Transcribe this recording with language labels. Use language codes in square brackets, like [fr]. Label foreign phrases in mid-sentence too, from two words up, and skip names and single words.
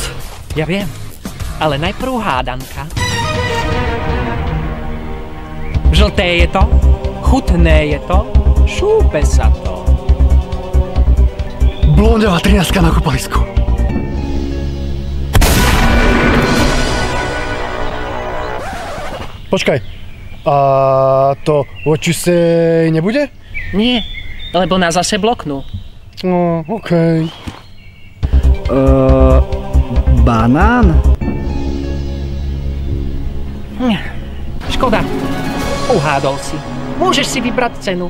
[sk] Ja viem, ale najprv hádanka. Žlté je to, chutné je to, šúpe sa to. Blondová 13 na kúpalisku. Počkaj, a to [en] what you say [sk] nebude? Nie, lebo nás zase bloknú. No, okej. Banán? Škoda, uhádol si. Môžeš si vybrať cenu.